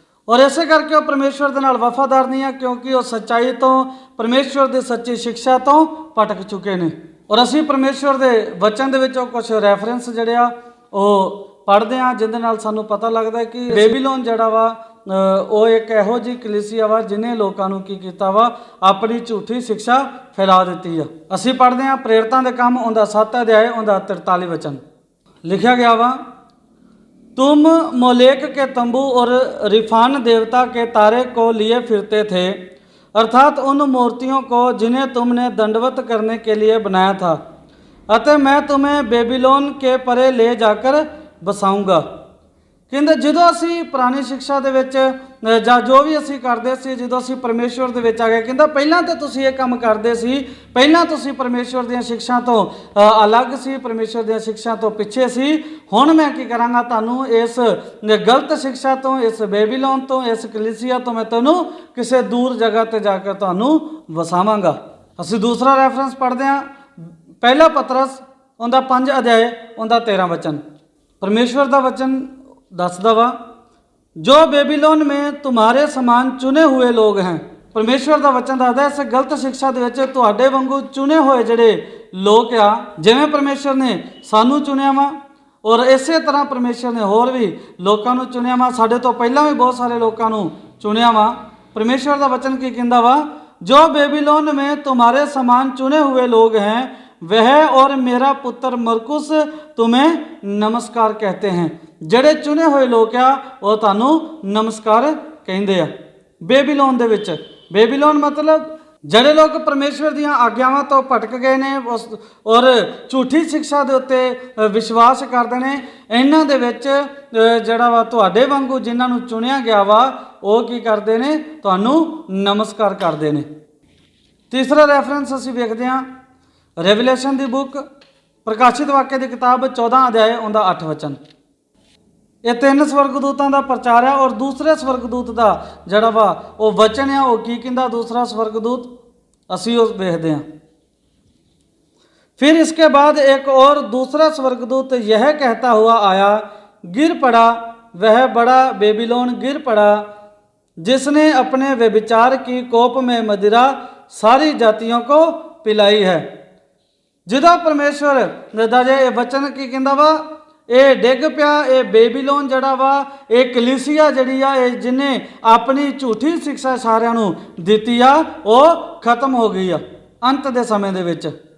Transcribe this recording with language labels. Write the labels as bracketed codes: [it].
[pa] ਔਰ ਇਸੇ ਕਰਕੇ ਉਹ ਪਰਮੇਸ਼ਵਰ ਦੇ ਨਾਲ ਵਫਾਦਾਰ ਨਹੀਂ ਆ, ਕਿਉਂਕਿ ਉਹ ਸੱਚਾਈ ਤੋਂ, ਪਰਮੇਸ਼ਵਰ ਦੀ ਸੱਚੀ ਸਿੱਖਿਆ ਤੋਂ ਭਟਕ ਚੁੱਕੇ ਨੇ। ਔਰ ਅਸੀਂ ਪਰਮੇਸ਼ਵਰ ਦੇ ਵਚਨ ਦੇ ਵਿੱਚੋਂ ਕੁਝ ਰੈਫਰੈਂਸ ਜਿਹੜੇ ਆ ਉਹ ਪੜ੍ਹਦੇ ਹਾਂ, ਜਿਹਦੇ ਨਾਲ ਸਾਨੂੰ ਪਤਾ ਲੱਗਦਾ ਕਿ ਬੇਬੀਲੋਨ ਜਿਹੜਾ ਵਾ ਉਹ ਇੱਕ ਇਹੋ ਜਿਹੀ ਕਲੀਸਿਆ ਵਾ ਜਿਹਨੇ ਲੋਕਾਂ ਨੂੰ ਕੀ ਕੀਤਾ ਵਾ, ਆਪਣੀ ਝੂਠੀ ਸਿੱਖਿਆ ਫੈਲਾ ਦਿੱਤੀ ਆ। ਅਸੀਂ ਪੜ੍ਹਦੇ ਹਾਂ ਪ੍ਰੇਰਿਤਾਂ ਦੇ ਕੰਮ ਉਹਦਾ 7 ਅਧਿਆਇ ਉਹਦਾ 43 ਵਚਨ ਲਿਖਿਆ ਗਿਆ ਵਾ, [hi] तुम मोलेक के तंबू और रिफान देवता के तारे को लिए फिरते थे, अर्थात उन मूर्तियों को जिन्हें तुमने दंडवत करने के लिए बनाया था, अतः मैं तुम्हें बेबीलोन के परे ले जाकर बसाऊंगा। [pa] ਕਹਿੰਦੇ ਜਦੋਂ ਅਸੀਂ ਪੁਰਾਣੀ ਸਿੱਖਿਆ ਦੇ ਵਿੱਚ ਜਾਂ ਜੋ ਵੀ ਅਸੀਂ ਕਰਦੇ ਸੀ, ਜਦੋਂ ਅਸੀਂ ਪਰਮੇਸ਼ਵਰ ਦੇ ਵਿੱਚ ਆ ਗਏ, ਕਹਿੰਦਾ ਪਹਿਲਾਂ ਤਾਂ ਤੁਸੀਂ ਇਹ ਕੰਮ ਕਰਦੇ ਸੀ, ਪਹਿਲਾਂ ਤੁਸੀਂ ਪਰਮੇਸ਼ਵਰ ਦੀਆਂ ਸਿੱਖਿਆ ਤੋਂ ਅਲੱਗ ਸੀ, ਪਰਮੇਸ਼ਵਰ ਦੀਆਂ ਸਿੱਖਿਆ ਤੋਂ ਪਿੱਛੇ ਸੀ। ਹੁਣ ਮੈਂ ਕੀ ਕਰਾਂਗਾ, ਤੁਹਾਨੂੰ ਇਸ ਗਲਤ ਸਿੱਖਿਆ ਤੋਂ, ਇਸ ਬੇਬੀਲੋਨ ਤੋਂ, ਇਸ ਕਲੀਸਿਆ ਤੋਂ ਮੈਂ ਤੁਹਾਨੂੰ ਕਿਸੇ ਦੂਰ ਜਗ੍ਹਾ 'ਤੇ ਜਾ ਕੇ ਤੁਹਾਨੂੰ ਵਸਾਵਾਂਗਾ। ਅਸੀਂ ਦੂਸਰਾ ਰੈਫਰੈਂਸ ਪੜ੍ਹਦੇ ਹਾਂ, ਪਹਿਲਾ ਪਤਰਸ ਉਹਦਾ 5 ਅਧਿਆਇ ਉਹਦਾ 13 ਵਚਨ। ਪਰਮੇਸ਼ਵਰ ਦਾ ਵਚਨ ਦੱਸਦਾ ਵਾ, ਜੋ ਬੇਬੀਲੋਨ [hi] में तुम्हारे समान चुने हुए लोग हैं। [pa] ਪਰਮੇਸ਼ਵਰ ਦਾ ਵਚਨ ਦੱਸਦਾ ਇਸ ਗਲਤ ਸਿੱਖਿਆ ਦੇ ਵਿੱਚ ਤੁਹਾਡੇ ਵਾਂਗੂ ਚੁਣੇ ਹੋਏ ਜਿਹੜੇ ਲੋਕ ਆ, ਜਿਵੇਂ ਪਰਮੇਸ਼ਵਰ ਨੇ ਸਾਨੂੰ ਚੁਣਿਆ ਵਾ, ਔਰ ਇਸੇ ਤਰ੍ਹਾਂ ਪਰਮੇਸ਼ਵਰ ਨੇ ਹੋਰ ਵੀ ਲੋਕਾਂ ਨੂੰ ਚੁਣਿਆ ਵਾ। ਸਾਡੇ ਤੋਂ ਪਹਿਲਾਂ ਵੀ ਬਹੁਤ ਸਾਰੇ ਲੋਕਾਂ ਨੂੰ ਚੁਣਿਆ ਵਾ। ਪਰਮੇਸ਼ਵਰ ਦਾ ਵਚਨ ਕੀ ਕਹਿੰਦਾ ਵਾ, ਜੋ ਬੇਬੀਲੋਨ [hi] में तुम्हारे समान चुने हुए लोग हैं वह और मेरा पुत्र मरकुस तुम्हें नमस्कार कहते हैं। [pa] ਜਿਹੜੇ ਚੁਣੇ ਹੋਏ ਲੋਕ ਆ ਉਹ ਤੁਹਾਨੂੰ ਨਮਸਕਾਰ ਕਹਿੰਦੇ ਆ। ਬੇਬੀਲੋਨ ਦੇ ਵਿੱਚ, ਬੇਬੀਲੋਨ ਮਤਲਬ ਜਿਹੜੇ ਲੋਕ ਪਰਮੇਸ਼ਵਰ ਦੀਆਂ ਆਗਿਆਵਾਂ ਤੋਂ ਭਟਕ ਗਏ ਨੇ ਔਰ ਝੂਠੀ ਸਿੱਖਿਆ ਦੇ ਉੱਤੇ ਵਿਸ਼ਵਾਸ ਕਰਦੇ ਨੇ, ਇਹਨਾਂ ਦੇ ਵਿੱਚ ਜਿਹੜਾ ਵਾ ਤੁਹਾਡੇ ਵਾਂਗੂ ਜਿਨ੍ਹਾਂ ਨੂੰ ਚੁਣਿਆ ਗਿਆ ਵਾ ਉਹ ਕੀ ਕਰਦੇ ਨੇ, ਤੁਹਾਨੂੰ ਨਮਸਕਾਰ ਕਰਦੇ ਨੇ। ਤੀਸਰਾ ਰੈਫਰੈਂਸ ਅਸੀਂ ਵੇਖਦੇ ਹਾਂ ਰੈਵਲੇਸ਼ਨ ਦੀ ਬੁੱਕ, ਪ੍ਰਕਾਸ਼ਿਤ ਵਾਕਿਆ ਦੀ ਕਿਤਾਬ 14 ਅਧਿਆਇ ਉਹਦਾ 8 ਵਚਨ। ਇਹ 3 ਸਵਰਗਦੂਤਾਂ ਦਾ ਪ੍ਰਚਾਰ ਹੈ, ਔਰ ਦੂਸਰੇ ਸਵਰਗਦੂਤ ਦਾ ਜਿਹੜਾ ਵਾ ਉਹ ਵਚਨ ਆ ਉਹ ਕੀ ਕਹਿੰਦਾ, ਦੂਸਰਾ ਸਵਰਗਦੂਤ ਅਸੀਂ ਉਹ ਵੇਖਦੇ ਹਾਂ। [hi] फिर इसके बाद एक और दूसरा स्वर्गदूत यह कहता हुआ आया, गिर पड़ा वह बड़ा बेबीलोन, गिर पड़ा जिसने अपने व्यभिचार की कोप में मदिरा सारी जातियों को पिलाई है। [pa] ਜਦੋਂ ਪਰਮੇਸ਼ਵਰ ਦਾ ਜੇ ਇਹ ਵਚਨ ਕੀ ਕਹਿੰਦਾ ਵਾ, ਇਹ ਡਿੱਗ ਪਿਆ, ਇਹ ਬੇਬੀਲੋਨ ਜਿਹੜਾ ਵਾ, ਇਹ ਕਲੀਸਿਆ ਜਿਹੜੀ ਆ, ਇਹ ਜਿਹਨੇ ਆਪਣੀ ਝੂਠੀ ਸਿੱਖਿਆ ਸਾਰਿਆਂ ਨੂੰ ਦਿੱਤੀ ਆ, ਉਹ ਖਤਮ ਹੋ ਗਈ ਆ ਅੰਤ ਦੇ ਸਮੇਂ ਦੇ ਵਿੱਚ।